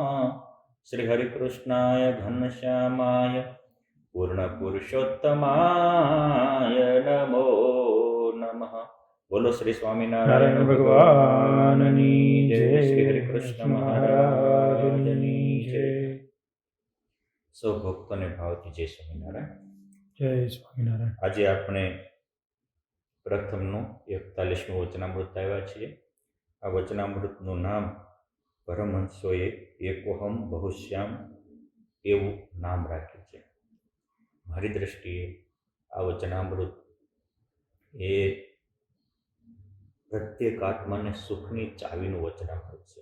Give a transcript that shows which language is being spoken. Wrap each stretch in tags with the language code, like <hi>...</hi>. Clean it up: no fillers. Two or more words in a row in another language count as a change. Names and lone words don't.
<sa>श्री हरिकृष्णाय घनश्यामाय पूर्णपुरुषोत्तमाय नमो नमः।</sa> <gu>બોલો શ્રી સ્વામિનારાયણ ભગવાનની જય। શ્રી હરિકૃષ્ણ મહારાજની જય। સૌ ભક્તોને ભાવથી જય સ્વામિનારાયણ। જય સ્વામિનારાયણ। आज આપણે પ્રથમનું 41મું વચનામૃત આવ્યા છીએ। આ વચનામૃતનું નામ પરમહંસોએ એકોહમ બહુશ્યામ એવું નામ રાખ્યું છે। મારી દ્રષ્ટિએ આ વચનામૃત એ પ્રત્યેક આત્માને સુખની ચાવીનું વચનામૃત છે।</gu>